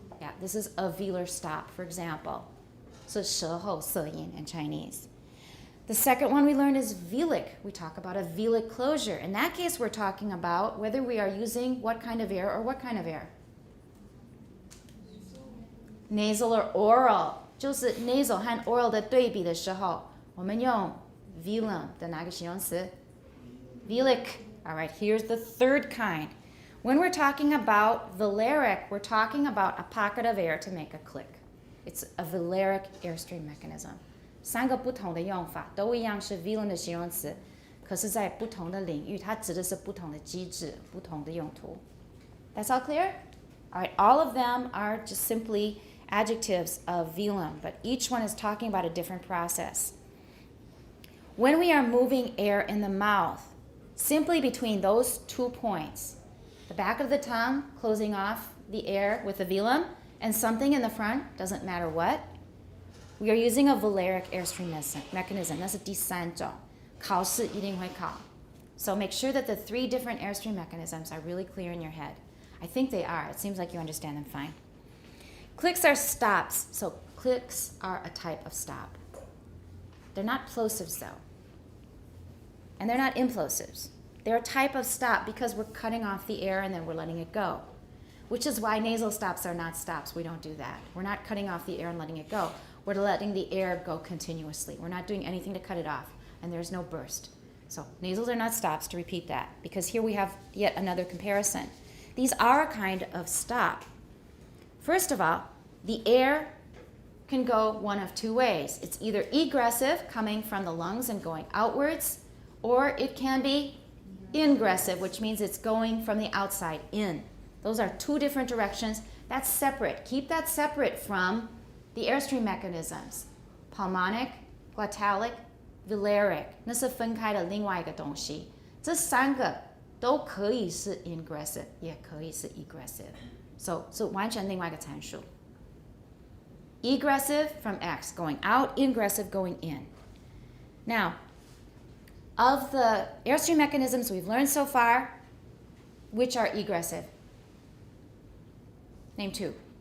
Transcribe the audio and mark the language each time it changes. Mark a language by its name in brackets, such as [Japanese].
[English] Yeah, this is a velar stop, for example. So 舌后色音 in Chinese. The second one we learned is velic. We talk about a velic closure. In that case, we're talking about whether we are using what kind of air or what kind of air. Nasal or oral. [Chinese] 就是 nasal 和 oral 的对比的时候，我们用 velum 的哪个形容词？ [English] Velic. All right, here's the third kind. When we're talking about velaric, we're talking about a pocket of air to make a click. It's a velaric airstream mechanism. [Chinese] 3个不同的用法都一样是 velum 的形容词，可是在不同的领域，它指的是不同的机制、不同的用途。 [English] That's all clear? All right, all of them are just simply adjectives of velum, but each one is talking about a different process. When we are moving air in the mouth, simply between those 2 points, the back of the tongue closing off the air with the velum, and something in the front, doesn't matter what, we are using a velaric airstream mechanism. That's a [Chinese] 第三种，考试一定会考。 [English] So make sure that the 3 different airstream mechanisms are really clear in your head. I think they are. It seems like you understand them fine. Clicks are stops. So clicks are a type of stop. They're not plosives though. And they're not implosives. They're a type of stop because we're cutting off the air and then we're letting it go. Which is why nasal stops are not stops. We don't do that. We're not cutting off the air and letting it go. We're letting the air go continuously. We're not doing anything to cut it off. And there's no burst. So nasals are not stops, to repeat that. Because here we have yet another comparison. These are a kind of stop. First of all, the air can go one of 2 ways. It's either egressive, coming from the lungs and going outwards, or it can be ingressive, which means it's going from the outside in. Those are 2 different directions. That's separate. Keep that separate from the airstream mechanisms. Pulmonic, glottalic, velaric. [Chinese] 那是分开的另外一个东西。这3个都可以是 ingressive, 也可以是 egressive. So 完全另外一个参数。 [English] Egressive from X, going out, ingressive, going in. Now, of the airstream mechanisms we've learned so far, which are egressive? Name 2.